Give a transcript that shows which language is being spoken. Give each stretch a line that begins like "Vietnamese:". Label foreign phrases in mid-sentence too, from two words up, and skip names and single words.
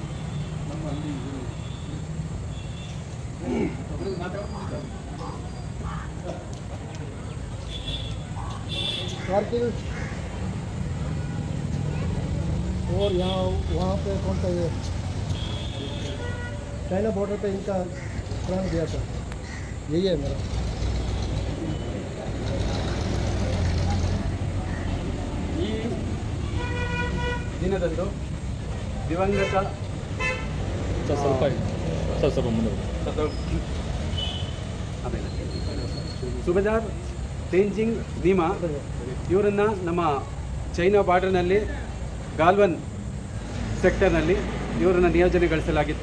Hindi: कारगिल और यहाँ वहाँ पे कौन सा ये चाइना बॉर्डर पे इनका प्राण दिया था। यही है मेरा।
Kannada: ಈ ದಿನದಂದು ದಿವಂಗತ ಸುಬೇದಾರ್ ತೇಂಜಿಂಗ್ ನೀಮಾ ಇವರನ್ನು ನಮ್ಮ ಚೈನಾ ಬಾರ್ಡರ್ನಲ್ಲಿ ಗಾಲ್ವನ್ ಸೆಕ್ಟರ್ನಲ್ಲಿ ಇವರನ್ನು ನಿಯೋಜನೆಗೊಳಿಸಲಾಗಿತ್ತು.